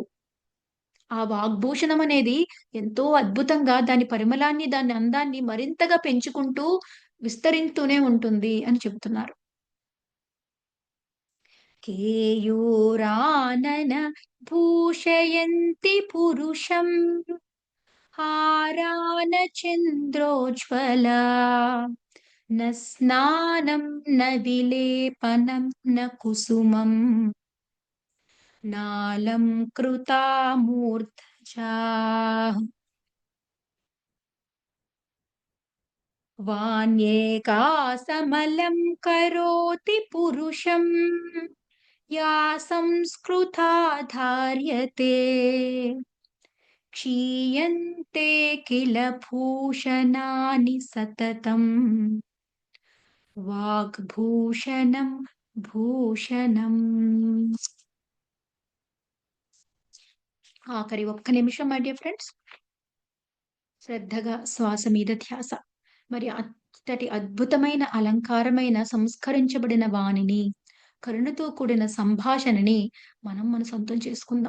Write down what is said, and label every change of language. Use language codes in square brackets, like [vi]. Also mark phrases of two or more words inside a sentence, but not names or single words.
[te] ఆ వాగ్భూషణం అనేది ఎంతో అద్భుతంగా దాని పరిమళాన్ని, దాని అందాన్ని మరింతగా పెంచుకుంటూ విస్తరిస్తూనే ఉంటుంది అని చెబుతున్నారు. [sa] केयूरानन भूषयन्ति पुरुषं हारान चन्द्रोज्वला न स्नानं न विलेपनं न कुसुमं नालंकृता मूर्धजा वाण्येकासमलं करोति पुरुषं या संस्कृता धार्यते क्षीयन्ते किल भूषणानि सततम् वाग्भूषणं भूषणं. [te] ఆఖరి ఒక్క నిమిషం [en] my dear friends. [te] శ్రద్ధగా శ్వాస మీద ధ్యాస. మరి అంతటి అద్భుతమైన అలంకారమైన సంస్కరించబడిన వాణిని, కరుణతో కూడిన సంభాషణని మనం మన సొంతం చేసుకుందాం.